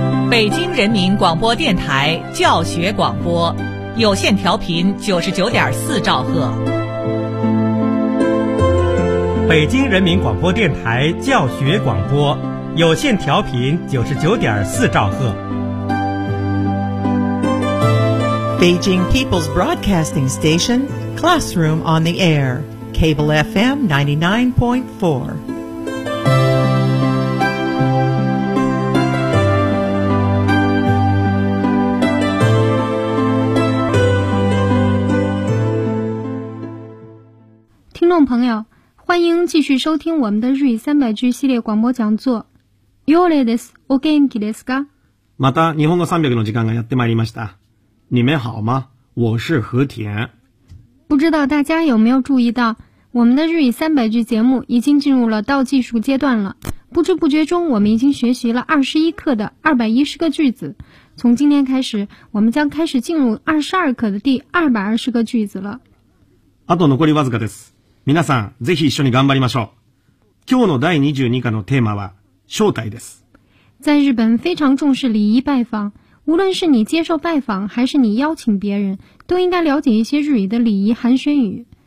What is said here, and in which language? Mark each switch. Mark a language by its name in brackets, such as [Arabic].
[Chinese] 北京人民广播电台教学广播，有线调频99.4兆赫。北京人民广播电台教学广播，有线调频99.4兆赫。 [English] Beijing People's Broadcasting Station, Classroom on the Air, Cable FM 99.4. Listeners, [Chinese] 朋友，欢迎继续收听我们的日语三百句系列广播讲座。 [Japanese] ようれです。お元気ですか？また日本語三百の時間がやってまいりました。 [Chinese] 你们好吗？我是和田。不知道大家有没有注意到，我们的日语三百句节目已经进入了倒计数阶段了。不知不觉中，我们已经学习了21课的210个句子。从今天开始，我们将开始进入22课的第220个句子了。 [Japanese] あと残りわずかです。皆さん、ぜひ一緒に頑張りましょう。今日の第22課のテーマは、招待です。 [Chinese] 在日本非常重视礼仪拜访。无论是你接受拜访还是你邀请别人，都应该了解一些日语的礼仪寒暄语。